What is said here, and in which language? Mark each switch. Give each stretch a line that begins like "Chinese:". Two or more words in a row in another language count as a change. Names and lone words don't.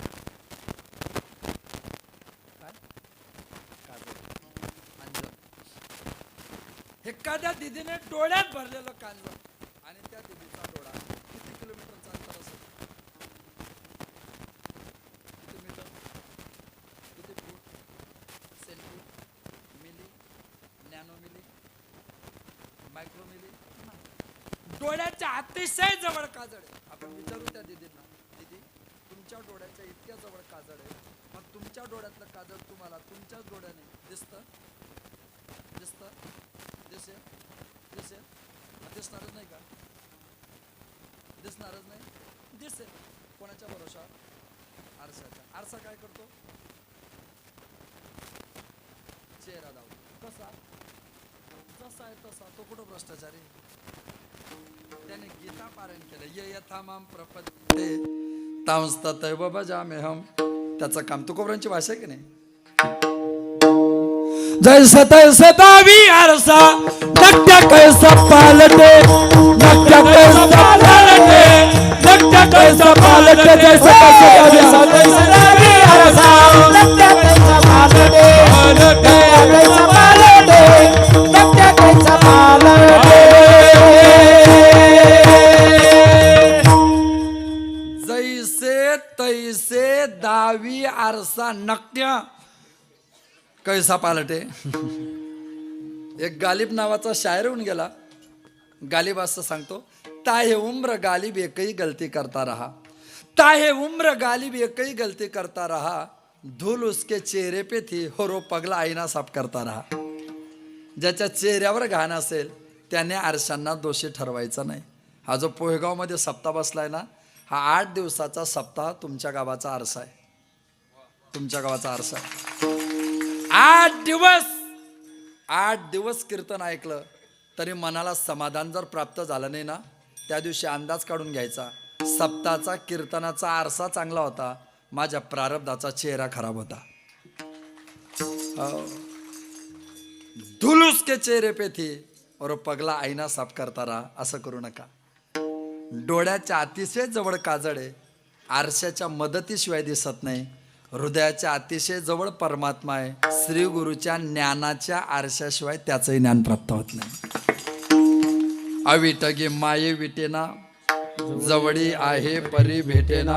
Marathi: काय? काजळ, अंजन. एखाद्या दिदीने डोळ्यात भरलेलं कांजळ आणि त्या दिदीचा डोळा किती किलोमीटरचा अंतर असेल? किती मीटर, किती फूट, सेंटी, मिली, नॅनो मिली, मायक्रो मिली? डोळ्याच्या अतिशय जवळ काजळ आहे. आपण विचारू त्या दिदींना, दिदी तुमच्या डोळ्याच्या इतक्या जवळ काजळ आहे, मग तुमच्या डोळ्यातलं काजळ तुम्हाला तुमच्याच डोळ्याने दिसतं? दिसतं? दिसेल? दिसेल? दिसणारच नाही का? दिसणारच नाही. दिसेल कोणाच्या भरोशावर? आरशाच्या. आरसा काय करतो? चेहरा दावतो. कसा? जसा आहे तसा. तो कुठं भ्रष्टाचारी? त्याने गीता पारायण केलं,
Sanskrit: ये यथामाम प्रपद्यते तांस्ततैव भजाम्यहम्.
Marathi: त्याचं काम तुकोबरांची भाषा आहे की नाही? जैसा तैसा दावी आरसा, नकट्या कैसा पालटे, नकट्या कैसा पालटे, नकट्या कैसा पालटे. जैसा तैसा दावी आरसा, नकट्या कैसा पालटे, नकट्या कैसा पालटे, नकट्या कैसा पालटे. जैसे तैसे दावी आरसा, नकट्या कैसा पालटे. एक गालिब नावाचा शायर होऊन गेला. गालिब असं सांगतो,
Hindi: ताहे उम्र गालिब एकही गलती करता रहा, ताहे उम्र गालिब एकही गलती करता रहा, धूल उसके चेहरे पे थी और वो पगला आईना साफ करता रहा.
Marathi: ज्याच्या चेहऱ्यावर घाण असेल त्याने आरशांना दोषी ठरवायचा नाही. हा जो पोहेगावमध्ये सप्ताह बसलाय ना, हा 8 दिवसाचा सप्ताह तुमच्या गावाचा आरसा आहे. तुमच्या गावाचा आरसा आहे. आठ दिवस कीर्तन ऐकलं तरी मनाला समाधान जर प्राप्त झालं नाही ना, त्या दिवशी अंदाज काढून घ्यायचा, सप्ताहाचा कीर्तनाचा आरसा चांगला होता, माझ्या प्रारब्धाचा चेहरा खराब होता.
Hindi: धुलुस के चेहरे पे थी और पगला आईना साफ करता रहा.
Marathi: असं करू नका. डोळ्याच्या अतिशय जवळ काजळ आहे, आरशाच्या मदतीशिवाय दिसत नाही. हृदयाच्या अतिशय जवळ परमात्मा आहे, श्री गुरुच्या ज्ञानाच्या आरशाशिवाय त्याचंही ज्ञान प्राप्त होत नाही. अविटगे माये विटेना, जवळी आहे परी भेटेना.